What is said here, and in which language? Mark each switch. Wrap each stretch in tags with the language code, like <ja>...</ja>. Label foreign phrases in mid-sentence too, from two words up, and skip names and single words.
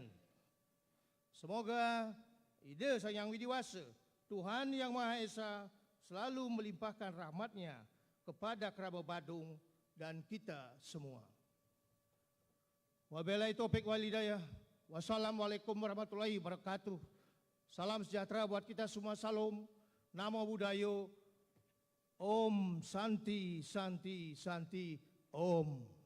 <id>Semoga ide Sang Hyang Widiwasa, Tuhan Yang Maha Esa, selalu melimpahkan rahmat-Nya kepada kerabat Badung dan kita semua.</id> <ar>وبالله التوفيق والهداية. والسلام عليكم ورحمة الله وبركاته.</ar> <id>Salam sejahtera buat kita semua.</id> <sa>Salam,</sa> <pi>Namo Buddhaya.</pi> <sa>ॐ शान्ति शान्ति शान्ति ॐ.</sa>